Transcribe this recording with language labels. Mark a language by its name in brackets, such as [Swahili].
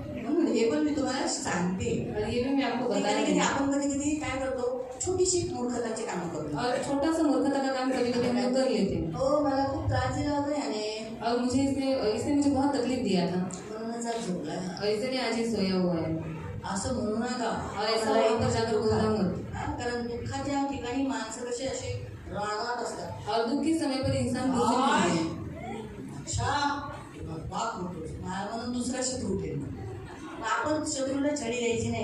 [Marathi] म्हणून हे पण मी तुम्हाला सांगते. [Hindi] और ये भी मैं आपको बता [Marathi] कधी [Hindi] रही [Marathi] कधी [Hindi] हूँ. [Marathi] आपण कधी कधी काय करतो छोटीशी मूर्खताची कामं करतो. [Hindi] और छोटा सा मूर्खता का काम कभी कभी हम लोग कर लेते हैं. [Marathi] हो मला खूप त्रास दिला होता याने [Hindi] और मुझे इसने मुझे बहुत तकलीफ दिया था [Marathi] म्हणूनच आज झोपला. [Hindi] और इसलिए आज ये सोया हुआ है. [Marathi] असं म्हणू नका. [Hindi] और ऐसा वहाँ पर जाकर बोलना मत. [Marathi] कारण दुःखाच्या ठिकाणी माणसं कशी अशी रागात असतात. [Hindi] और दुख के समय पर इंसान क्रोधित होते हैं। [Marathi] अच्छा बाप होतो म्हणून दुसरा शत्रू उठेल. आपण शत्रूला छडी द्यायची नाही.